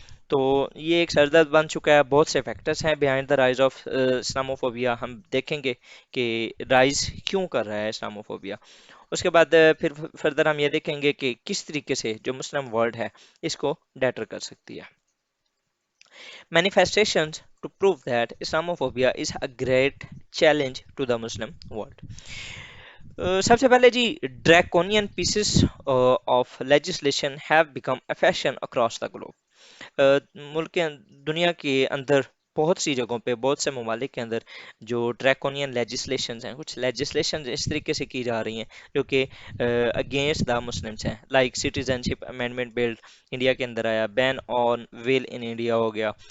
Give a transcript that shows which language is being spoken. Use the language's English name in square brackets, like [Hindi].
[Hindi] तो ये एक सरदर्द बन चुका है, बहुत से फैक्टर्स हैं behind the rise of Islamophobia. हम देखेंगे कि राइज क्यों कर रहा है इस्लामोफोबिया। उसके बाद फिर फर्दर हम ये देखेंगे कि किस तरीके से जो मुस्लिम वर्ल्ड है इसको डेटर कर सकती है। [English] Manifestations to prove that Islamophobia is a great challenge to the Muslim world. [Hindi] सबसे पहले जी, [English] draconian pieces of legislation have become a fashion across the globe. [Hindi] मुल्क के दुनिया के अंदर बहुत सी जगहों पे, बहुत से ममालिक के अंदर जो ड्रैकोनियन लेजिस्लेशंस हैं, कुछ लेजिस्लेशंस इस तरीके से की जा रही हैं जो कि अगेंस्ट द मुस्लिम्स हैं। Like citizenship amendment bill India के अंदर आया, ban on well in India हो गया।